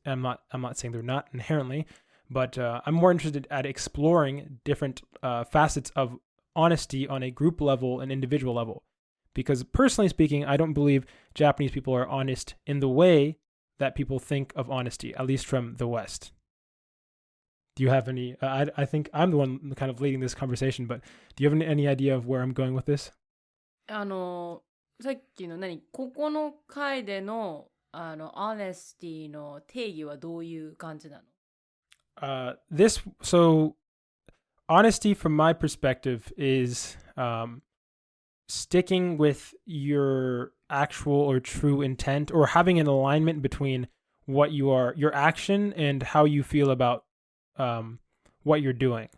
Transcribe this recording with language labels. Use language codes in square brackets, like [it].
[en] I'm not saying they're not inherently, but I'm more interested at exploring different facets of honesty on a group level and individual level. Because personally speaking, I don't believe Japanese people are honest in the way that people think of honesty, at least from the West. Do you have any, I think I'm the one kind of leading this conversation, but do you have any idea of where I'm going with this? [ja] さっきのここの回でのhonesty の定義はどういう感じなの？ [en] So honesty from my perspective is sticking with your actual or true intent, or having an alignment between what you are, your action, and how you feel about what you're doing.